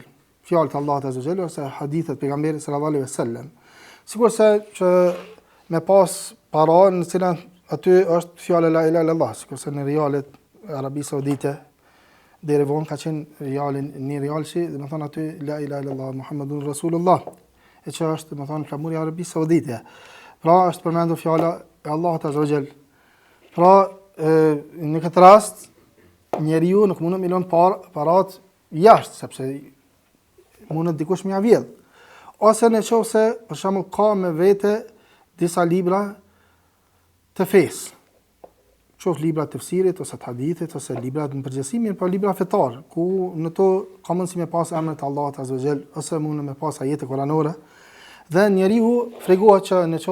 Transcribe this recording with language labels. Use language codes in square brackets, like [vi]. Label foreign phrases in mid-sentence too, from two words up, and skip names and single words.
[sq] Fjalët e Allahut [ar] عز وجل [sq] ose hadithet pejgamberit [ar] صلى الله عليه وسلم. [sq] Sigurisht që me pas para në cilën aty është fjala [ar] لا إله إلا الله, [sq] sikurse në rialet Arabi Saudite deri vonë ka qenë rialin një rial që do të thonë aty [ar] لا إله إلا الله محمد رسول الله, [sq] e që është do të thonë flamuri e Arabi Saudite. Pra është përmendur fjala e Allahut [ar] عز وجل. [sq] Pra në këtë rast njeriu nuk mund të milon parat jashtë, sepse mund të dikush më ia vjedh. Ose nëse për shembull ka me vete disa libra të fesë, qoftë libra të tefsirit, ose të hadithit, ose libra të përgjithësi, mirë po libra fetar, ku në to ka mundësi me pas emrin e Allahut [ar] عز وجل, [sq] ose mund me pas ajete kuranore, dhe njeriu fregohet që